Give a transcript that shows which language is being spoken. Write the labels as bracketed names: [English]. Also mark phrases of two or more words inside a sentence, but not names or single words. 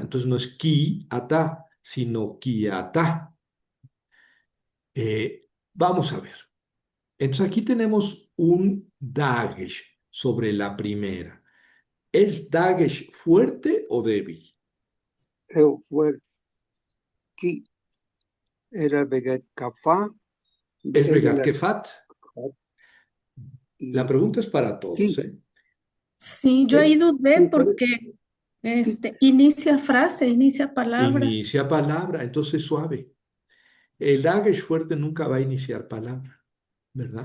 [Spanish] Entonces no es kiata, sino kiata. Vamos a ver. Entonces aquí tenemos un Dagesh sobre la primera. ¿Es Dagesh fuerte o débil? Fue Ki, era [Hebrew] Beget Kafá, [Spanish] ¿Es es de Begat las Kefat? La y pregunta es para todos, Ki, ¿eh? Sí, yo ahí ¿Eh? dudé sí, porque inicia frase, inicia palabra. Inicia palabra, entonces suave. El Dagesh fuerte nunca va a iniciar palabra, ¿verdad?